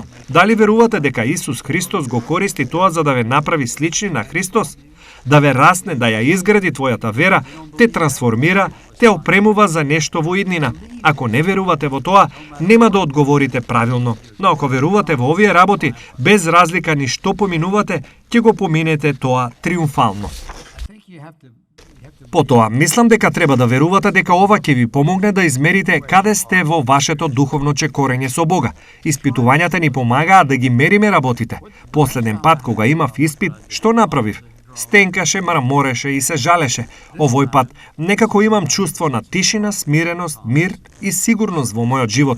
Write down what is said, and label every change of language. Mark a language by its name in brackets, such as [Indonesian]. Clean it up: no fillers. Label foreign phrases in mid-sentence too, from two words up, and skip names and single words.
[Macedonian] Дали верувате дека Исус Христос го користи тоа за да ве направи слични на Христос? Да ве расне, да ја изгради твојата вера, те трансформира, те опремува за нешто во иднина. Ако не верувате во тоа, нема да одговорите правилно. Но ако верувате во овие работи, без разлика ни што поминувате, ќе го поминете тоа триумфално. [English] I think you have to [Macedonian] Потоа, мислам дека треба да верувате дека ова ќе ви помогне да измерите каде сте во вашето духовно чекорење со Бога. Испитувањата ни помагаат да ги мериме работите. Последен пат кога имав испит, што направив? Стенкаше, мрамореше и се жалеше. Овој пат некако имам чувство на тишина, смиреност, мир и сигурност во мојот живот.